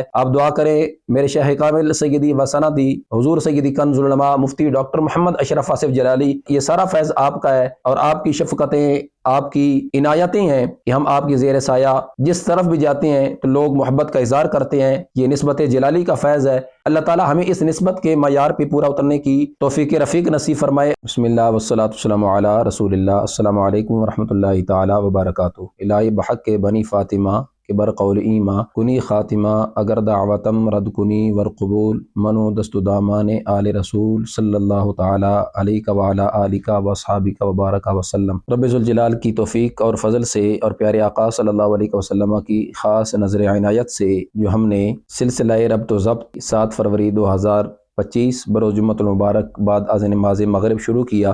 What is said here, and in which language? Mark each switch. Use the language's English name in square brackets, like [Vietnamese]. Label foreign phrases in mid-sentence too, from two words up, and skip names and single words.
[Urdu] آپ دعا کریں میرے شیخ کامل سیدی و سندی حضور سیدی کنز العلماء مفتی ڈاکٹر محمد اشرف آصف جلالی، یہ سارا فیض آپ کا ہے اور آپ کی شفقتیں، آپ کی عنایتیں ہیں کہ ہم آپ کی زیر سایہ جس طرف بھی جاتے ہیں تو لوگ محبت کا اظہار کرتے ہیں۔ یہ نسبت جلالی کا فیض ہے۔ اللہ تعالی ہمیں اس نسبت کے معیار پہ پورا اترنے کی توفیق رفیق نصیب فرمائے۔ [Arabic] بسم اللہ والصلاۃ والسلام علی رسول اللہ۔ السلام علیکم ورحمۃ اللہ تعالی وبرکاتہ۔ [Persian] الہی بحق کے بنی فاطمہ کہ بر قول ایما کنی خاتمہ اگر دعوتم رد کنی ورقبول منو دست دامان آل رسول [Arabic] صلی اللہ تعالی علیہ وعلی آلہ واصحابہ وبارک وسلم۔ [Urdu] رب ذوالجلال کی توفیق اور فضل سے اور پیارے آقا صلی اللہ علیہ وسلم کی خاص نظر عنایت سے جو ہم نے سلسلہ ربط و ضبط 7 فروری 2025 بروز جمعۃ المبارک بعد از نماز مغرب شروع کیا،